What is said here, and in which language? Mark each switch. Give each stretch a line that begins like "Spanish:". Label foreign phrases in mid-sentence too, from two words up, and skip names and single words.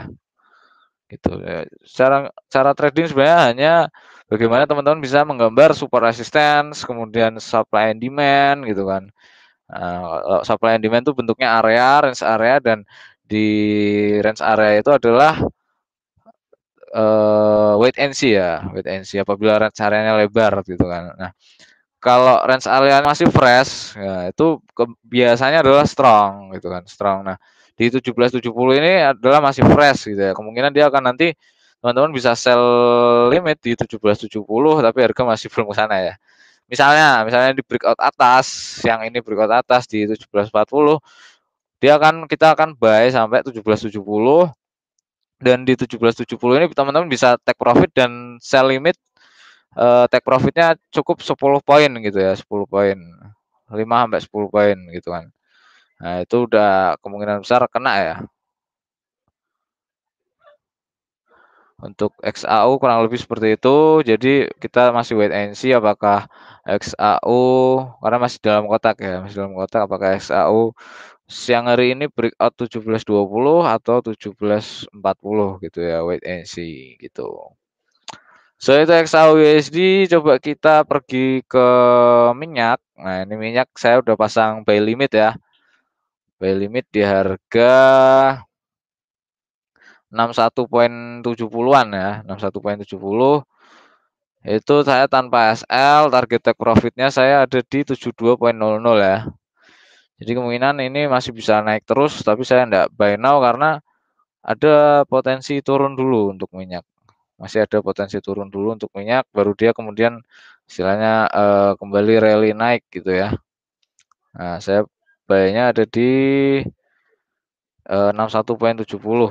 Indonesian: Gitu ya. Cara trading sebenarnya hanya bagaimana teman-teman bisa menggambar
English: support resistance,
Indonesian: kemudian
English: supply and demand
Indonesian: gitu kan.
English: Supply and demand
Indonesian: itu bentuknya area,
English: range area
Indonesian: dan di
English: range area
Indonesian: itu adalah
English: wait and see
Indonesian: ya,
English: wait and see
Indonesian: apabila
English: range areanya
Indonesian: lebar gitu kan. Nah, kalau
English: range area
Indonesian: masih fresh, ya itu biasanya adalah strong gitu kan, strong. Nah, di 17.70 ini adalah masih fresh gitu ya. Kemungkinan dia akan nanti teman-teman bisa
English: sell limit
Indonesian: di 17.70 tapi harga masih belum ke sana ya. Misalnya di breakout atas, yang ini breakout atas di 17.40, kita akan buy sampai 17.70 dan di 17.70 ini teman-teman bisa
English: take profit
Indonesian: dan
English: sell limit take profitnya
Indonesian: cukup 10 poin gitu ya, 10 poin. 5 sampai 10 poin gitu kan. Nah, itu udah kemungkinan besar kena ya. Untuk XAU kurang lebih seperti itu. Jadi kita masih
English: wait and see
Indonesian: apakah XAU karena masih dalam kotak ya, masih dalam kotak apakah XAU siang hari ini breakout 17.20 atau 17.40 gitu ya,
English: wait and see
Indonesian: gitu. So itu XAU USD, coba kita pergi ke minyak. Nah, ini minyak saya udah pasang
English: buy limit
Indonesian: ya.
English: Buy limit
Indonesian: di harga 61.70-an ya, 61.70. Itu saya tanpa SL, target
English: take profitnya
Indonesian: saya ada di 72.00 ya. Jadi kemungkinan ini masih bisa naik terus, tapi saya enggak
English: buy now
Indonesian: karena ada potensi turun dulu untuk minyak. Masih ada potensi turun dulu untuk minyak, baru dia kemudian istilahnya kembali rally naik gitu ya. Nah, saya buy-nya ada di 61.70.